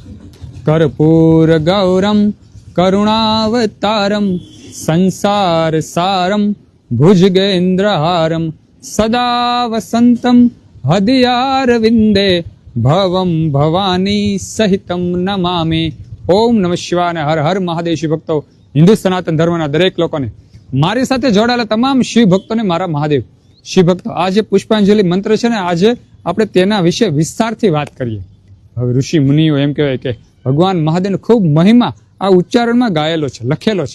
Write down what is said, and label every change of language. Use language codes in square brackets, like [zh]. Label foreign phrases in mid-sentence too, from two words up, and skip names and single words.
[sa] कर्पूर गौरम करुणावतारम संसार सारम भुजगेन्द्रहारम सदा वसंतम हृदयारविंदे भवम भवानी सहितम नमामि। ओम नमः शिवाय [gu] અને હર હર મહાદેવ શિવ ભક્તો, હિન્દુ સનાતન ધર્મના દરેક લોકોને, મારી સાથે જોડાયેલા તમામ શિવ ભક્તોને મારા મહાદેવ શિવ ભક્તો, આ જે પુષ્પાંજલિ મંત્ર છે ને, આજે આપણે તેના વિશે વિસ્તારથી વાત કરીએ। હવે ઋષિ મુનિઓ એમ કહેવાય કે ભગવાન મહાદેવનો ખૂબ મહિમા આ ઉચ્ચારણમાં ગાયેલો છે, લખેલો છે।